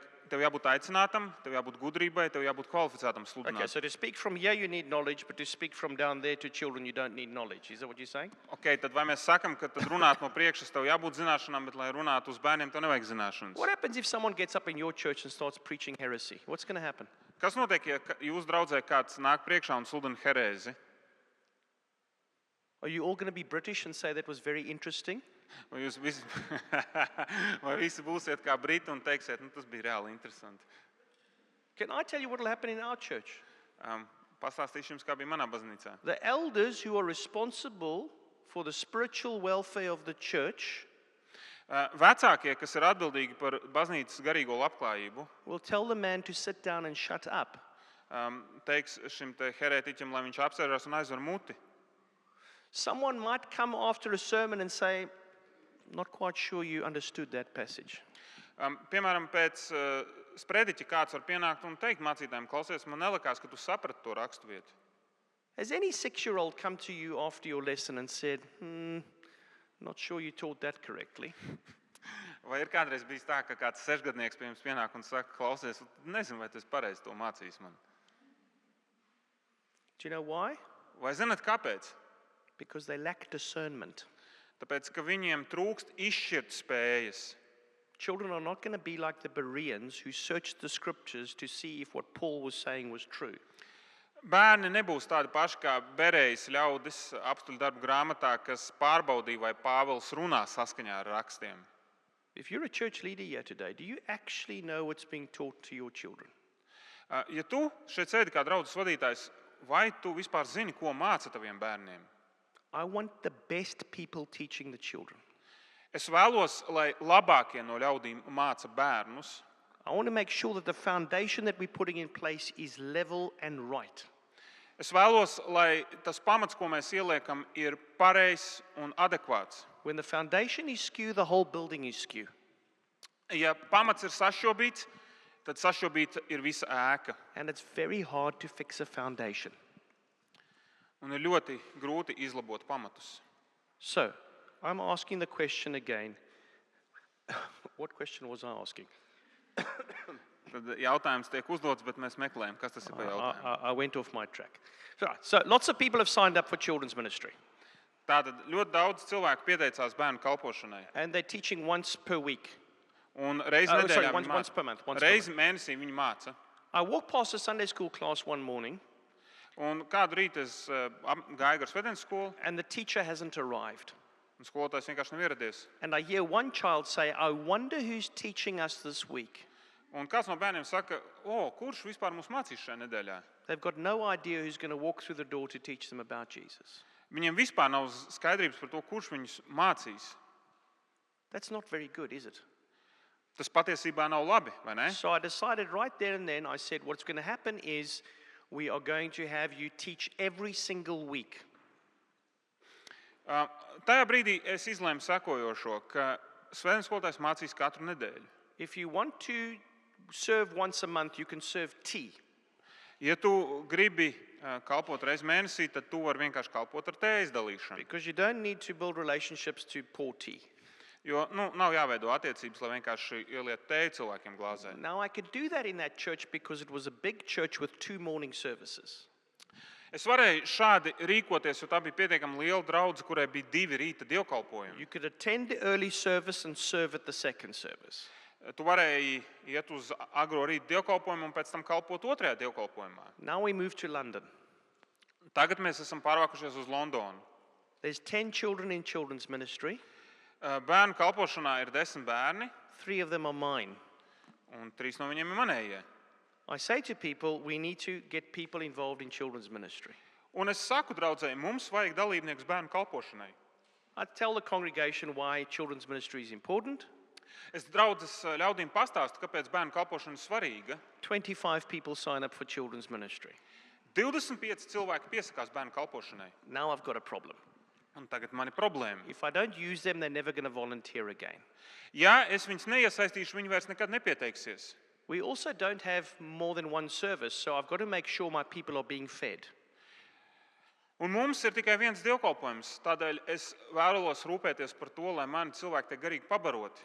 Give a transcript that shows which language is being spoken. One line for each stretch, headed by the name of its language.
Latvian: Tev jābūt aicinātam, tev jābūt gudrībai, tev jābūt kvalificētam
English: Okay,
Latvian: sludināt.
English: so to speak from here, you need knowledge, but to speak from down there to children, you don't need knowledge. Is that what you're saying?
Latvian: Okay, tad vai mēs sakam, ka tad runāt no priekšas tev jābūt zināšanām, bet lai runātu uz bērniem, tev nevajag zināšanas?
English: What happens if someone gets up in your church and starts preaching heresy? What's going to happen?
Latvian: Kas notiek, ja jūs draudzē kāds nāk priekšā un sludina herēzi?
English: Are you all going to be British and say that was very interesting?
Latvian: Vai jūs visi, vai visi būsiet kā briti un teiksiet, tas bija reāli interesanti?
English: Can I tell you what will happen in our church?
Latvian: Pastāstīšu jums, kā bija manā baznīcā.
English: The elders who are responsible for the spiritual welfare of the church
Latvian: Vecākie, kas ir atbildīgi par baznīcas garīgo labklājību,
English: will tell the man to sit down and shut up.
Latvian: teiks šim te herētiķim, lai viņš apsēžās un aizver muti.
English: Someone might come after a sermon and say, not quite sure you understood that passage.
Latvian: Piemēram, pēc sprediķa kāds var pienākt un teikt mācītājiem, klausies, man nelikās, ka tu saprati to raksturvietu.
English: Has any 6-year-old come to you after your lesson and said, not sure you taught that correctly?
Latvian: Vai ir kādreiz bijis tā, ka kāds 6-gadnieks pie jums pienāk un saka, klausies, nezinu, vai tu esi pareizi to mācījis man.
English: Do you know why?
Latvian: Vai zināt, kāpēc?
English: Because they lack discernment.
Latvian: Tāpēc, ka viņiem trūkst izšķirt spējas.
English: Children are not going to be like the Bereans who searched the scriptures to see if what Paul was saying was true.
Latvian: Bērni nebūs tādi paši kā Berejas ļaudis apstuļu darbu grāmatā, kas pārbaudīja, vai Pāvils runā saskaņā ar rakstiem.
English: If you're a church leader here today, do you actually know what's being taught to your children?
Latvian: Ja tu šeit sēdi kā draudzes vadītājs, vai tu vispār zini, ko māca taviem bērniem?
English: I want the best people teaching the children.
Latvian: Es vēlos, lai labākie no ļaudīm māca bērnus.
English: I want to make sure that the foundation that we're putting in place is level and right.
Latvian: Es vēlos, lai tas pamats, ko mēs ieliekam, ir pareizs un adekvāts.
English: When the foundation is skew, the whole building is skew.
Latvian: Ja pamats ir sašķobīts, tad sašķobīta ir visa ēka.
English: And it's very hard to fix a foundation.
Latvian: Un ir ļoti grūti izlabot pamatus.
English: So, I'm asking the question again. What question was I asking?
Latvian: Tad jautājums tiek uzdots, bet mēs meklējam, kas tas ir par jautājumu.
English: I went off my track. So lots of people have signed up for children's ministry.
Latvian: Tātad ļoti daudz cilvēku pieteicās bērnu kalpošanai.
English: And they're teaching once per week.
Latvian: Un reizi nedēļā viņi
English: once per month.
Latvian: reizi mēnesī viņi māca.
English: I walked past a Sunday school class one morning,
Latvian: Un kādu rītu es gāju gar svētdienas skolu,
English: and the teacher hasn't arrived.
Latvian: un skolotājs vienkārši nav ieradies.
English: And I hear one child say, I wonder who's teaching us this week.
Latvian: Un kāds no bērniem saka, kurš vispār mums mācīs šajā nedēļā?
English: They've got no idea who's going to walk through the door to teach them about Jesus.
Latvian: Viņiem vispār nav skaidrības par to, kurš viņus mācīs.
English: That's not very good, is it?
Latvian: Tas patiesībā nav labi, vai ne?
English: So I decided right there and then, I said, what's going to happen is we are going to have you teach every single week.
Latvian: Tajā brīdī es izlēmu sekojošo, ka svētdienas skolotājs mācīs katru nedēļu.
English: If you want to serve once a month, you can serve tea.
Latvian: Ja tu gribi kalpot reizi mēnesī, tad tu vari vienkārši kalpot ar tējas dalīšanu.
English: Because you don't need to build relationships to pour tea.
Latvian: Jo nav jāveido attiecības, lai vienkārši ieliet tēju cilvēkiem glāzē.
English: Now I could do that in that church because it was a big church with 2 morning services.
Latvian: Es varēju šādi rīkoties, jo tā bija pietiekami liela draudze, kurai bija 2 rīta dievkalpojumi.
English: You could attend the early service and serve at the second service.
Latvian: Tu varēji iet uz agro rīta dievkalpojumu un pēc tam kalpot otrajā dievkalpojumā.
English: Now we move to London.
Latvian: Tagad mēs esam pārvākušies uz Londonu.
English: There's 10 children in children's ministry.
Latvian: Bērnu kalpošanā ir 10 bērni,
English: 3 of them are mine.
Latvian: un 3 no viņiem ir manējie.
English: I say to people, we need to get people involved in children's ministry.
Latvian: Un es saku draudzēji, mums vajag dalībnieks bērnu kalpošanai.
English: I tell the congregation why children's ministry is important.
Latvian: Es draudzes ļaudīm pastāstu, kāpēc bērnu kalpošana ir svarīga.
English: 25 people sign up for children's ministry.
Latvian: 25 cilvēki piesakās bērnu kalpošanai.
English: Now I've got a problem.
Latvian: Un tagad man ir problēma.
English: If I don't use them, they're never going to volunteer again.
Latvian: Ja es viņus neiesaistīšu, viņi vairs nekad nepieteiksies.
English: We also don't have more than one service, so I've got to make sure my people are being fed.
Latvian: Un mums ir tikai viens dievkalpojums, tādēļ es vēlos rūpēties par to, lai mani cilvēki tiek garīgi pabaroti.